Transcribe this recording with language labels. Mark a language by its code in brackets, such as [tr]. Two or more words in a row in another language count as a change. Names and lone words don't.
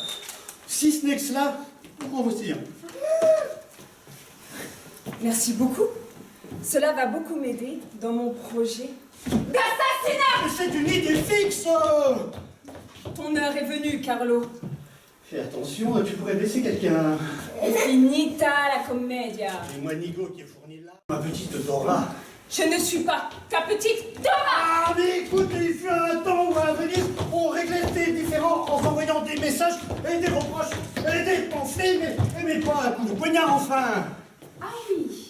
[fr] Si ce n'est que cela, en voici un. Merci beaucoup. Cela va beaucoup m'aider dans mon projet d'assassinat. Mais c'est une idée fixe! Ton heure est venue, Carlo. Fais attention, tu pourrais blesser quelqu'un. [it] Finita la commedia. [fr] Et moi, Nigo, qui est fourni là. Ma petite Dora. Je ne suis pas ta petite Dora. Ah, mais écoute, il fut un temps où à Venise, on réglait tes différends en s'envoyant des messages et des reproches et des pamphlets, mais pas un coup de poignard, enfin! Ah oui.